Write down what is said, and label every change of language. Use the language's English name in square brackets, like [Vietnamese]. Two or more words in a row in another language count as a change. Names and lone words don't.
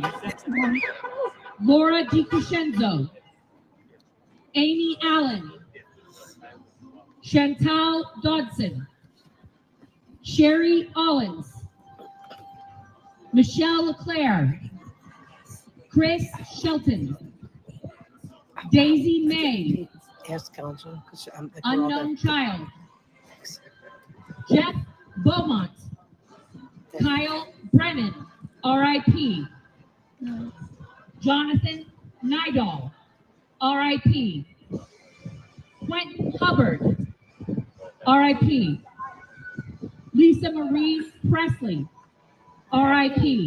[English] Laura DiCrescenzo. Amy Allen. Chantal Dodson. Sherry Owens. Michelle LeClaire. Chris Shelton. Daisy May. Ask council. 'Cause I'm- Unknown Child. Jeff Beaumont. Kyle Brennan, R.I.P. Jonathan Nidal, R.I.P. Quentin Hubbard, R.I.P. Lisa Marie Presley, R.I.P.